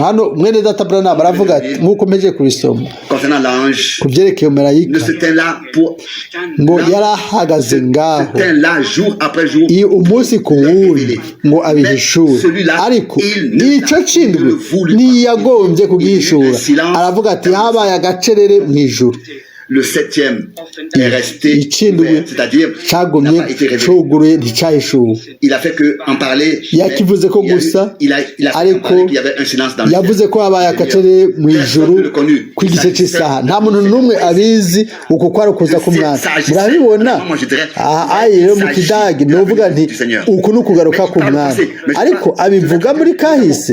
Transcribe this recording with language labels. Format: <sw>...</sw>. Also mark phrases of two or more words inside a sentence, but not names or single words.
<rn>Hano mwene data Branham aravuga ati, nk'uko mpejeje kubisoma ku byerekeye umumarayika, ngo yarahagaze ngaho umunsi ku wundi ngo abihishure, ariko ico kindwi ntiyagombye kugihishura. Aravuga ati, habaye agacerere mw'ijuru.</rn> <fr>Le septième est resté ouvert, c'est-à-dire</fr> <rn>cagumye cuguruye nticahishuwe.</rn> <fr>Il a fait que en parler,</fr> <rn>yakivuze ko gusa, ariko yavuze ko habaye agacerere mw'ijuru kw'igice cy'isaha. Nta muntu n'umwe abizi uko kwari ukuza k'umwami. Murabibona rero mu kidagi novuga nti uku ni ukugaruka k'umwami, ariko abivuga muri kahise.</rn>